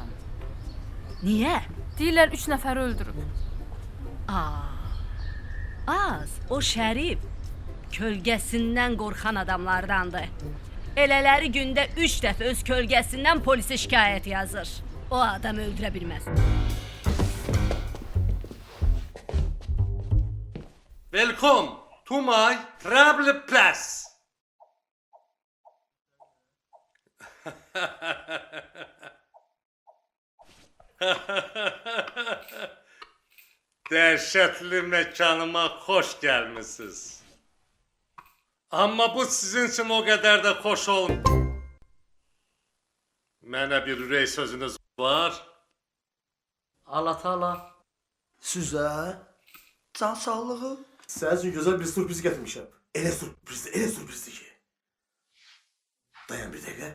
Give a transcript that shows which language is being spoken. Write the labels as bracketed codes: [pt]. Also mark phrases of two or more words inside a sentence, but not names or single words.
[az] Niyə? Deyirlər 3 nəfəri öldürüb. Az, o Şərif kölgəsindən qorxan adamlardandır. Elələri gündə 3 dəfə öz kölgəsindən polisə şikayət yazır. O adam öldürə bilməz. [en] Welcome to my travel place. [tr] Dehşetli mekanıma hoş gelmişsiniz. Ama bu sizin için o kadar da hoş olmuyor. [az] Mənə bir ürək sözünüz var. Allah Taala. Sizə can sağlığı. Sənin üçün gözəl bir sürpriz gətirmişəm. Elə sürprizdir ki. Dayan bir dəqiqə.